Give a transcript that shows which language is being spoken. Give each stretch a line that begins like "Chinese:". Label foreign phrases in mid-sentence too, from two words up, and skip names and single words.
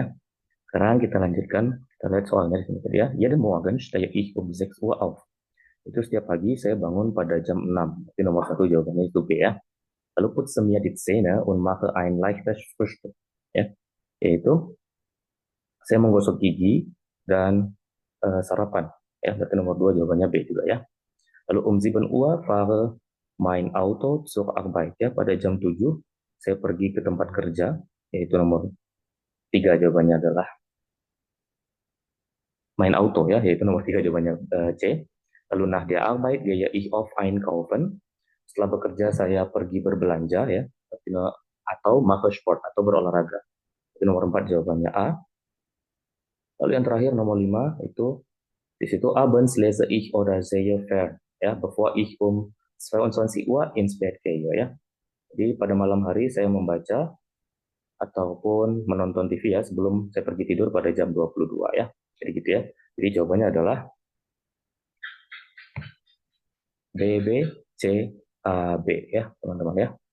Indonesian: Sekarang kita lanjutkan. Kita lihat soalnya di sini tadi ya.
German: Jeden Morgen stehe ich um 6 Uhr auf.
Indonesian: Itu setiap pagi saya bangun pada jam 6. Itu nomor satu jawabannya itu B ya.
German: Lalu putze mir die Zähne und mache ein leichtes Frühstück.
Indonesian: Ya, yaitu saya menggosok gigi dan sarapan. Ya, berarti nomor 2 jawabannya B juga ya.
German: Lalu 7 Uhr fahre mein Auto zur Arbeit.
Indonesian: Ya, pada jam 7 saya pergi ke tempat kerja, yaitu nomor 3 jawabannya adalah
German: mein Auto
Indonesian: ya, yaitu nomor 3 jawabannya C.
German: Lalu nach der Arbeit gehe ich oft einkaufen.
Indonesian: Setelah bekerja saya pergi berbelanja ya, atau
German: mache Sport
Indonesian: atau berolahraga. Itu nomor 4 jawabannya A. Lalu yang terakhir nomor 5 itu di situ
German: abends lese ich oder sehe fern
Indonesian: ya,
German: bevor ich um 22 Uhr ins Bett gehe
Indonesian: ya. Jadi pada malam hari saya membaca ataupun menonton TV ya sebelum saya pergi tidur pada jam 22 ya. Jadi gitu ya. Jadi jawabannya adalah B, B, C, A, B ya teman-teman ya.